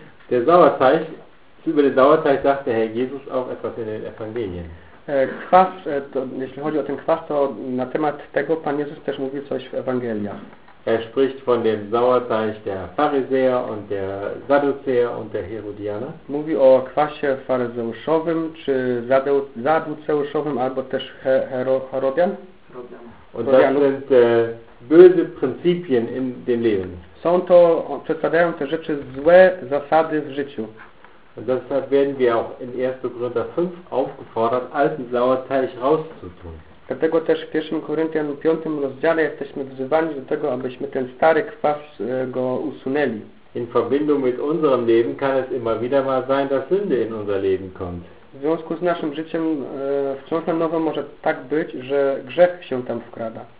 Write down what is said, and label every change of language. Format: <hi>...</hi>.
<de>Der Sauerteig, über den Sauerteig sagte Herr Jesus auch etwas in den Evangelien.</de> <pl>Kwas, to, jeśli chodzi o ten kwas, to na temat tego Pan Jezus też mówi coś w Ewangeliach.</pl> <de>Er spricht von dem Sauerteig der Pharisäer und der Sadduzäer und der Herodianer.</de> <pl>Mówi o kwasie faryzeuszowym, czy zaduceuszowym, albo też Herodian.</pl> <de>Und das sind böse Prinzipien in dem Leben.</de> <pl>Są to, przedstawiają te rzeczy złe zasady w życiu.</pl> <de>Und deshalb werden wir auch in 1. Korinther 5 aufgefordert, alten Sauerteig rauszutun.</de> <pl>Dlatego też w 1. Koryntian 5 rozdziale jesteśmy wzywani do tego, abyśmy ten stary kwas go usunęli.</pl> <de>In Verbindung mit unserem Leben kann es immer wieder mal sein, dass Sünde in unser Leben kommt.</de> <pl>W związku z naszym życiem wciąż na nowo może tak być, że grzech się tam wkrada.</pl>